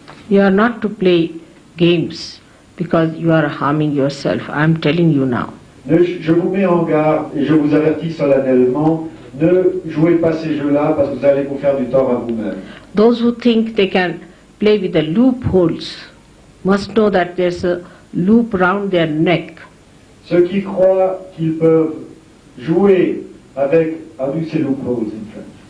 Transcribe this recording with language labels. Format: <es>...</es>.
<en>You are not to play games because you are harming yourself. I am telling you now.</en> <fr>Je vous mets en garde et je vous avertis solennellement, ne jouez pas ces jeux-là parce que vous allez vous faire du tort à vous-même.</fr> <en>Those who think they can play with the loopholes must know that there's a loop round their neck.</en> <fr>Ceux qui croient qu'ils peuvent jouer avec... Ah oui, c'est loopholes,</fr> <en>in fact.</en>